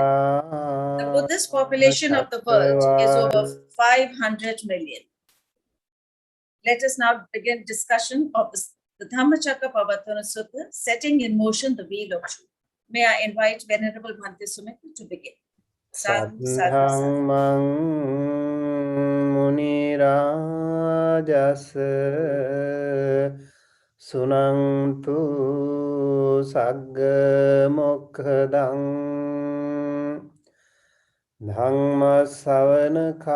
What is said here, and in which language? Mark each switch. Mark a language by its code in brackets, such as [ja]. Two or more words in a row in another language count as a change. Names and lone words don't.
[en] The Buddhist population of the world is over 500 million. Let us now begin discussion of the Dhammacakkappavattana Sutta, setting in motion the wheel of truth. May I invite Venerable Bhante Sumit to begin. [pi] Sadhu, sadhu, sadhu. Saddhammang munirajas sunantu sagga mokkhadan Dhamma savana